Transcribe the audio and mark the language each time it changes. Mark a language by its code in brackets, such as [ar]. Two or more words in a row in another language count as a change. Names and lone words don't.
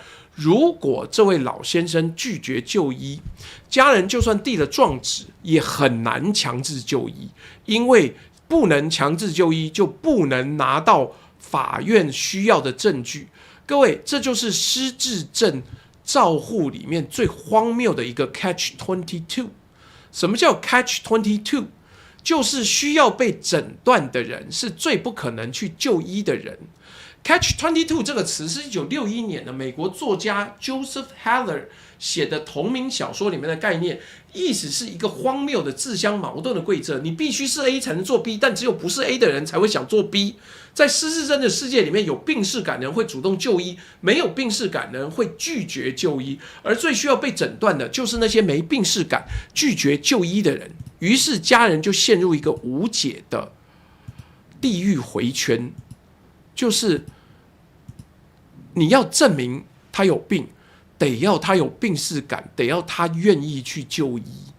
[zh] 如果這位老先生拒絕就醫，家人就算遞了狀紙，也很難強制就醫，因為不能強制就醫，就不能拿到法院需要的證據。各位，這就是失智症照護裡面最荒謬的一個 catch-22。什麼叫 catch-22？ 就是需要被診斷的人是最不可能去就醫的人。Catch-22 這個詞是1961年的美國作家 Joseph Heller 寫的同名小說裡面的概念，意思是一個荒謬的自相矛盾的規則。你必須是 A 才能做 B， 但只有不是 A 的人才会想做 B。在失智症的世界裡面，有病識感的人會主動就醫，沒有病識感的人會拒絕就醫，而最需要被診斷的就是那些沒病識感、拒絕就醫的人。於是家人就陷入一個無解的地獄迴圈，就是你要證明他有病，得要他有病識感，得要他願意去就醫。